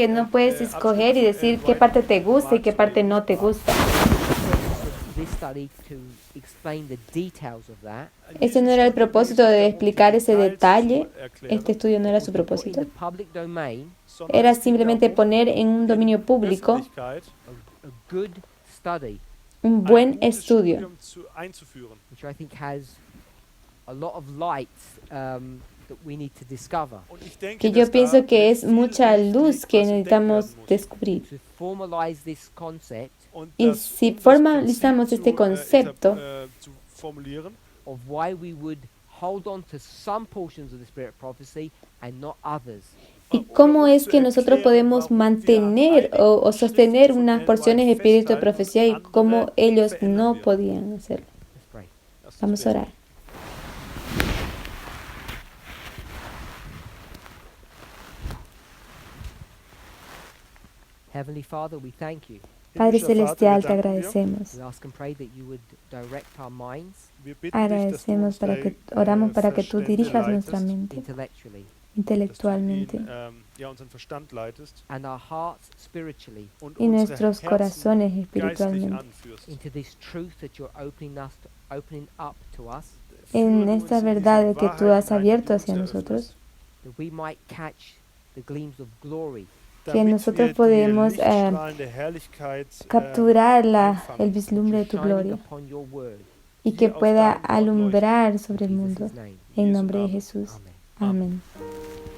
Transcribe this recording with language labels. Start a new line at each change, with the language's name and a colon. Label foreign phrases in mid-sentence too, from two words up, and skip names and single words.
Spanish: que no puedes escoger y decir qué parte te gusta y qué parte no te gusta.
English: This study to explain the details of that.
Spanish: Ese no era el propósito de explicar ese detalle. Este estudio no era su
English: was to put in
Spanish: propósito.
English: the public domain
Spanish: Era simplemente poner en un dominio público
English: a good study,
Spanish: un buen estudio,
German: einzuführen.
English: which I think has a lot of light that we need to discover.
German: Und ich denke,
Spanish: que yo
German: dass da
Spanish: pienso que es
German: viel
Spanish: mucha
German: Licht
Spanish: luz
German: liegt,
Spanish: que
German: was entdeckt
Spanish: necesitamos
German: werden muss.
Spanish: descubrir.
English: To formalize this concept
German: Und
Spanish: Y
German: das,
Spanish: si
German: um das
Spanish: formalizamos
German: Prinzip
Spanish: este concepto,
German: zu formulieren,
English: of why we would hold on to some portions of the spirit of prophecy and not others.
Spanish: y cómo es que nosotros podemos mantener o sostener unas porciones de espíritu de profecía y cómo ellos no podían hacerlo.
English: Let's pray.
German: Lass uns
Spanish: Vamos a
German: beten.
Spanish: orar.
English: Heavenly Father, we thank you.
Spanish: Padre
German: Himmlischer
Spanish: Celestial, te
German: Vater, wir danken dir.
Spanish: agradecemos.
English: We ask and pray that you would direct our minds
German: Wir bitten dich, dass du
Spanish: Agradecemos
German: uns
Spanish: para
German: dein,
Spanish: que oramos para que tú
German: Verstände
Spanish: dirijas
German: leitest,
Spanish: nuestra mente
English: intellectually
Spanish: intelectualmente
German: dass du ihn, unseren Verstand leitest
English: and our hearts spiritually
German: und
Spanish: y
German: unsere
Spanish: nuestros
German: Herzen
Spanish: corazones
German: geistlich
Spanish: espiritualmente
German: anführst.
English: into this truth that you're opening up to us,
Spanish: en
German: Führe uns
Spanish: esta
German: in diese
Spanish: verdad que tú
German: Wahrheit
Spanish: has
German: hinein,
Spanish: abierto
German: die du uns
Spanish: hacia
German: eröffnest,
Spanish: nosotros,
English: that we might catch the gleams of glory
Spanish: que
German: damit
Spanish: nosotros
German: wir die
Spanish: podemos
German: lichtstrahlende Herrlichkeit,
Spanish: capturar el
English: that
Spanish: vislumbre de
English: you're
Spanish: tu
English: shining
Spanish: gloria
English: upon your word.
Spanish: y que
German: auf
Spanish: pueda
German: dein Wort
Spanish: alumbrar sobre el
English: In
Spanish: mundo.
English: Jesus' name.
Spanish: En
German: Jesu
Spanish: nombre de
German: Namen.
Spanish: Jesús.
English: Amen.
Spanish: Amén.